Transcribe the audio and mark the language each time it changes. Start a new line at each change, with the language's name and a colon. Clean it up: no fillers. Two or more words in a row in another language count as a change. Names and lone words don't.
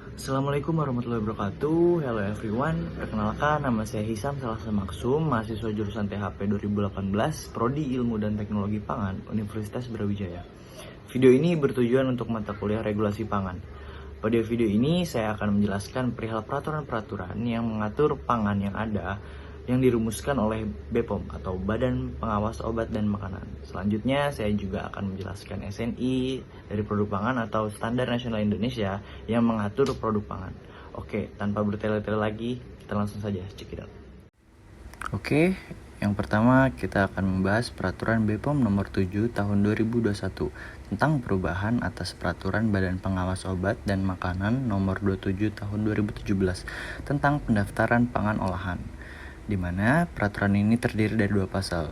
Arabic: السلام عليكم ورحمة الله وبركاته.
English: Hello everyone.
Indonesian: Perkenalkan, nama saya Hisam Salasa Maksum, mahasiswa jurusan THP 2018, Prodi Ilmu dan Teknologi Pangan, Universitas Brawijaya. Video ini bertujuan untuk mata kuliah regulasi pangan. Pada video ini saya akan menjelaskan perihal peraturan-peraturan yang mengatur pangan yang ada yang dirumuskan oleh BPOM atau Badan Pengawas Obat dan Makanan. Selanjutnya saya juga akan menjelaskan SNI dari produk pangan atau Standar Nasional Indonesia yang mengatur produk pangan. Oke, tanpa bertele-tele lagi, kita langsung saja
English: check it out.
Indonesian: Oke, yang pertama kita akan membahas peraturan BPOM nomor 7 tahun 2021 tentang perubahan atas peraturan Badan Pengawas Obat dan Makanan nomor 27 tahun 2017 tentang pendaftaran pangan olahan, di mana peraturan ini terdiri dari dua pasal.